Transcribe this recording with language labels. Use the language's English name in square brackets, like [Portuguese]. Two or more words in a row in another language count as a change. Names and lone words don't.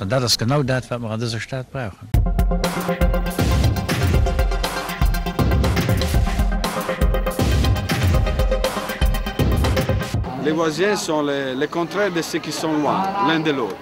[German] Und das ist genau das, was wir an dieser Stadt brauchen. [French] Les voisins sont les contraires de ceux qui sont loin, l'un de l'autre.